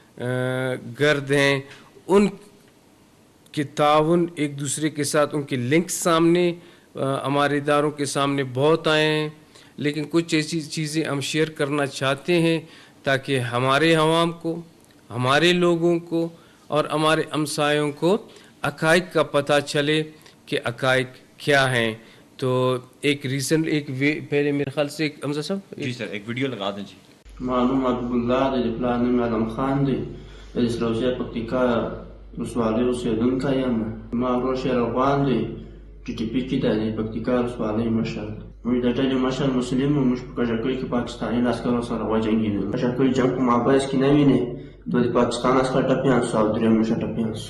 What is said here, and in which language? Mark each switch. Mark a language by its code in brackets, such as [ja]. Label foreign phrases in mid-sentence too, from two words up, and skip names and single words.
[ur] گرد ہیں، ان کے تعاون ایک دوسرے کے ساتھ ان کے لنکس سامنے ہمارے اداروں کے سامنے بہت آئے ہیں، لیکن کچھ ایسی چیزیں ہم شیئر کرنا چاہتے ہیں تاکہ ہمارے عوام کو، ہمارے لوگوں کو اور ہمارے ہمسایوں کو حقائق کا پتہ چلے کہ حقائق کیا ہیں۔ تو ایک پہلے میرے خیال سے حمزہ صاحب جی سر ایک ویڈیو لگا دیں۔ جی [ps] معلوم عبد الله د پلار نوم علم خان دی، د سروسیا پکتیکا ولسوالۍ اوسېدونکی یم. ما ورور شیر افغان دی، ټي ټي پي کې د پکتیکا ولسوالۍ مشر. موږ د ډلې مشر مسلم وو، موږ په کژکۍ کې پاکستاني لښکرو سره وجنګېدو. کژکۍ جنګ په مابیس کې نه وینې، دوه د پاکستان عسکر ټپیان سو او درې موږ ټپیان سو.